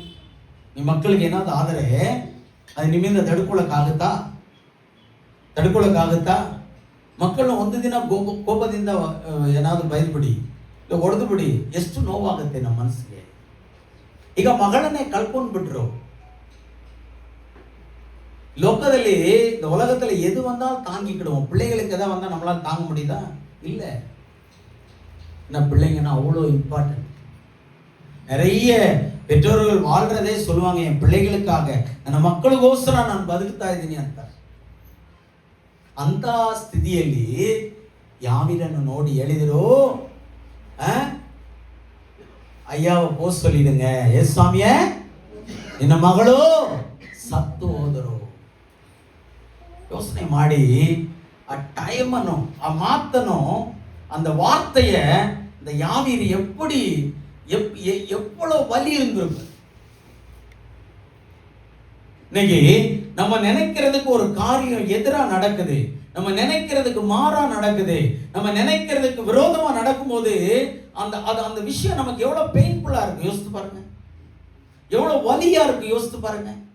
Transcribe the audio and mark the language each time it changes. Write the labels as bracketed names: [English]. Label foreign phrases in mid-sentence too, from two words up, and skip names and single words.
[Kannada] ನಿಮ್ಮ ಮಕ್ಕಳಿಗೆ ಏನಾದ್ರು ಆದರೆ ಅದು ನಿಮ್ಮಿಂದ ತಡ್ಕೊಳಕ್ಕಾಗುತ್ತಾ? ಮಕ್ಕಳನ್ನ ಒಂದು ದಿನ ಕೋಪದಿಂದ ಏನಾದ್ರು ಬೈದ್ಬಿಡಿ, ಇಲ್ಲ ಹೊಡೆದು ಬಿಡಿ, ಎಷ್ಟು ನೋವಾಗುತ್ತೆ ನಮ್ಮ ಮನಸ್ಸಿಗೆ. ಈಗ ಮಗಳನ್ನೇ ಕಳ್ಕೊಂಡು ಬಿಟ್ರು. [Tamil] லோக்கத்தில் இந்த உலகத்தில் எது வந்தாலும் தாங்கிக்கிடுவோம். பிள்ளைகளுக்கு எதாவது வந்தால் நம்மளால் தாங்க முடியுதா? இல்லை. ஏன்னா பிள்ளைங்கன்னா அவ்வளோ இம்பார்ட்டன்ட். நிறைய பெற்றோர்கள் வாழ்றதே சொல்லுவாங்க, என் பிள்ளைகளுக்காக [Kannada] ನನ್ನ ಮಕ್ಕಳಿಗೋಸ್ಕರ ನಾನು ಬದುಕ್ತಾ ಇದ್ದೀನಿ ಅಂತ. ಅಂತ ಸ್ಥಿತಿಯಲ್ಲಿ ಯಾವಿರನ್ನು ನೋಡಿ ಹೇಳಿದರು, [Tamil] ஐயாவை போ சொல்லிடுங்க, ஏசு சாமிய [Kannada] ನಿನ್ನ ಮಗಳು ಸತ್ತು ಹೋದರು. ಯೋಚನೆ ಮಾಡಿ ಆ ಟೈಮನ್ನು, ಆ ಮಾತನ್ನು, [Tamil] அந்த வார்த்தைய இந்த யாவீர் எப்படி எவ்வளவு வலி இருந்திருக்கு. இன்னைக்கு நம்ம நினைக்கிறதுக்கு ஒரு காரியம் எதிரா நடக்குது, நம்ம நினைக்கிறதுக்கு மாறா நடக்குது, நம்ம நினைக்கிறதுக்கு விரோதமா நடக்கும்போது அந்த விஷயம் நமக்கு எவ்வளவு பெயின்ஃபுல்லா இருக்கு யோசித்து பாருங்க, எவ்வளவு வலியா இருக்கு யோசித்து பாருங்க.